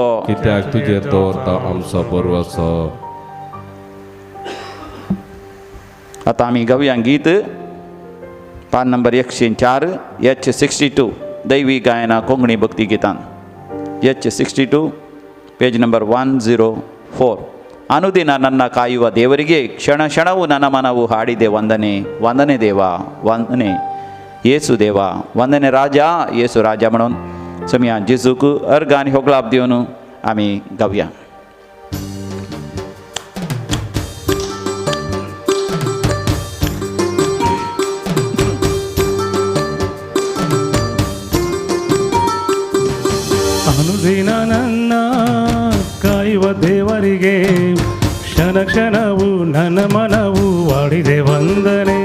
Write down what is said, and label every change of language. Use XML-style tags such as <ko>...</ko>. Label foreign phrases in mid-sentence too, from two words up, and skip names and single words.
<kok>कित्याक तुजेर दवरता आमचो बरवसो आतां आमी गावया गीत पान नंबर 104 H62 दैवी गायना कोंकणी भक्ती गितान H62</kok> <en>page number</en> <kok>104</kok> <kn>ಅನುದಿನ ನನ್ನ ಕಾಯುವ ದೇವರಿಗೆ ಕ್ಷಣ ಕ್ಷಣವು ನನ್ನ ಮನವು ಹಾಡಿದೆ ವಂದನೆ ವಂದನೆ ದೇವ ವಂದನೆ ಯೇಸು ದೇವಾ ವಂದನೆ ರಾಜಾ ಯೇಸು ರಾಜಾ</kn> <kok>म्हणून समिया जेजूक अर्घ आनी होगलाप दिवन आमी गावया</kok> <kn>ಅನುದಿನ ನನ್ನ ಕಾಯುವ ದೇವರಿಗೆ ಕ್ಷಣ ಕ್ಷಣವು ನನ್ನ ಮನವು ವಾಡಿದೆ ವಂದನೆ</kn>